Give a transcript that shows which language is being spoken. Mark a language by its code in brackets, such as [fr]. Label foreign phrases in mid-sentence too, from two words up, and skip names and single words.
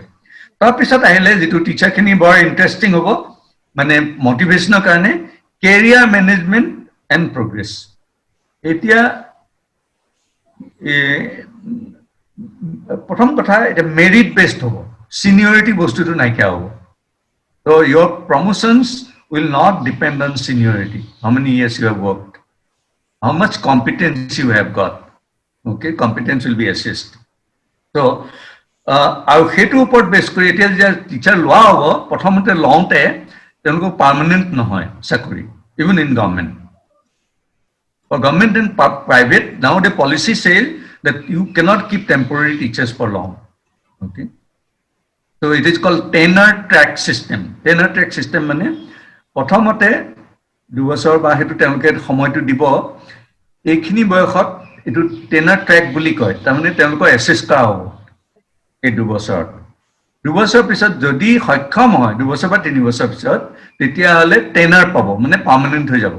[as] তাৰপিছত আহিলে যিটো টিচাৰখিনি বৰ ইণ্টাৰেষ্টিং হ'ব মানে মটিভেশ্যনৰ কাৰণে, [en] career management and progress. [as] এতিয়া প্ৰথম কথা এতিয়া [en] merit based [as] হ'ব, চিনিয়ৰিটি বস্তুটো নাইকিয়া হ'ব। [en] ত' your promotions will not depend on seniority, how many years you have worked, how much competence you have got. Okay, competence will be assessed. So, [as] আৰু সেইটোৰ ওপৰত বেছ কৰি এতিয়া যেতিয়া টিচাৰ লোৱা হ'ব, প্ৰথমতে লওঁতে তেওঁলোকৰ পাৰ্মানেণ্ট নহয় চাকৰি, [en] even in government. For government and private, now the policy says that you cannot keep temporary teachers for long. Okay, so it is called tenure track system. Tenure track system [as] মানে প্ৰথমতে 2 বছৰ বা সেইটো তেওঁলোকে সময়টো দিব, এইখিনি বয়সত এইটো [en] tenure track [as] বুলি কয়। তাৰমানে তেওঁলোকৰ এছেছ কৰা হ'ব এই 2 বছৰত। 2 বছৰৰ পিছত যদি সক্ষম হয় 2 বছৰ বা 3 বছৰ পিছত, তেতিয়াহ'লে টেনাৰ পাব, মানে পাৰ্মানেণ্ট হৈ যাব।